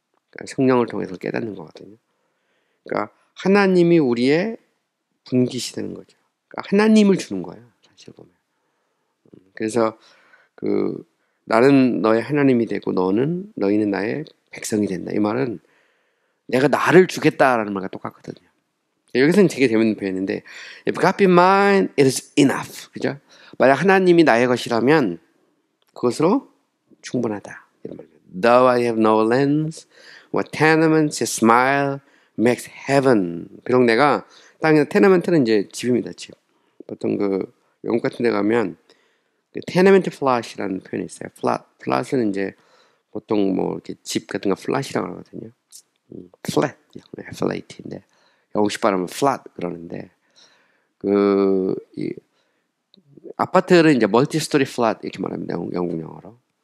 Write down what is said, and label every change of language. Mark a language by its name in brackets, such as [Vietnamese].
[Korean] 그러니까 성령을 통해서 깨닫는 거거든요. 그러니까 하나님이 우리의 분깃이 되는 거죠. 그러니까 하나님을 주는 거예요. 사실 보면. 그래서 나는 너의 하나님이 되고 너희는 나의 백성이 된다. 이 말은 내가 나를 주겠다라는 말과 똑같거든요. 여기서는 되게 재밌는 표현인데 [English] If God be mine, it is enough. [Korean] 그죠? 만약 하나님이 나의 것이라면 그것으로 충분하다. 이런 말입니다. [English] Though I have no lands, what tenements, a smile makes heaven. [Korean] 비록 내가 땅에 테너먼트는 이제 집입니다. 집. 보통 영국 같은 데 가면 테너먼트 플랫이라는 표현이 있어요. 플랫은 이제 보통 뭐 이렇게 집 같은 거 플랫이라고 하거든요. 플랫, 플랫인데 영국식 발음은 플랫 그러는데 이 아파트를 이제 멀티 스토리 플랫 이렇게 말합니다. 영국 영어로.